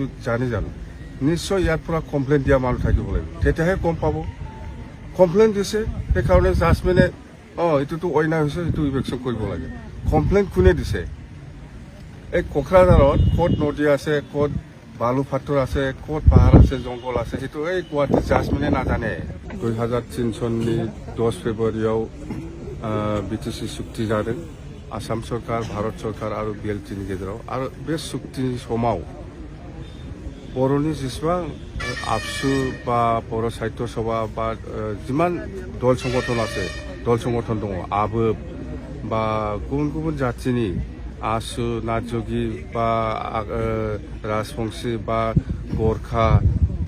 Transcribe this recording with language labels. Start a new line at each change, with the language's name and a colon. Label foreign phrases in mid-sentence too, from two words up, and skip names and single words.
Assamese: জানি জানো নিশ্চয় ইয়াৰ পৰা কমপ্লেইন দিয়া মানুহ থাকিব লাগিব তেতিয়াহে গম পাব কমপ্লেইন দিছে সেইকাৰণে জাজমেণ্টে এইটোতো অন্যায় হৈছে এইটো ইভেকশ্যন কৰিব লাগে কমপ্লেইন কোনে দিছে এই কোকৰাঝাৰত ক'ত নদী আছে ক'ত বালু ফাটৰ আছে ক'ত পাহাৰ আছে জংঘল আছে সেইটো এই গুৱাহাটী জাজমেণ্টে নাজানে
Bodo: 2003 सननि 10 फेब्रुवारियाव बिटिसि चुक्ति जादों आसाम सरकार भारत सरकार और बिएलटिनि गेजेराव आरो बे चुक्तिनि समाव बर'नि जेसेबां आबसु बा बर' साहित्य सभा बा जिमान दल संगठन दङ आबोब बा गुबुन गुबुन जातिनि आसु नाथजोगि बा राजबंशी बा गरखा बा